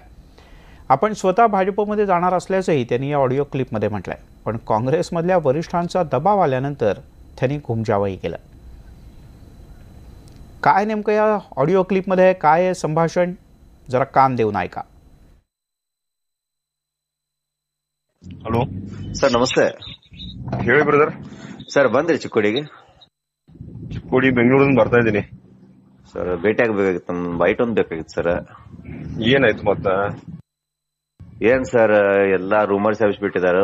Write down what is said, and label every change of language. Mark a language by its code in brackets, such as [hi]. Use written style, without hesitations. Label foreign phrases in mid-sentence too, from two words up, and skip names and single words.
[mr] आपण स्वतः भाजपमध्ये जाणार असल्याचंही त्यांनी या ऑडिओ क्लिपमध्ये म्हटलंय. पण काँग्रेसमधल्या वरिष्ठांचा दबाव आल्यानंतर त्यांनी घुमजावही केलं. काय नेमकं या ऑडिओ क्लिपमध्ये काय आहे संभाषण, जरा कान देऊन ऐका. [kn] ಹಲೋ ಸರ್ ನಮಸ್ತೆ. ಹೇಳಿ ಬ್ರದರ್. ಸರ್ ಬಂದ್ರಿ ಚಿಕ್ಕೋಡಿಗೆ? ಚಿಕ್ಕೋಡಿ ಬೆಂಗಳೂರಿಂದ ಬರ್ತಾ ಇದ್ದೀನಿ ಸರ್. ಭೇಟಿ ಆಗ್ಬೇಕಾಗಿತ್ತು, ನಮ್ ಬೈಟ್ ಒಂದ್ ಬೇಕಾಗಿತ್ತು ಸರ್. ಏನಾಯ್ತು ಮತ್ತ? ಏನ್ ಸರ್ ಎಲ್ಲಾ ರೂಮರ್ಸ್ ಹಬ್ಬಿಟ್ಟಿದಾರು.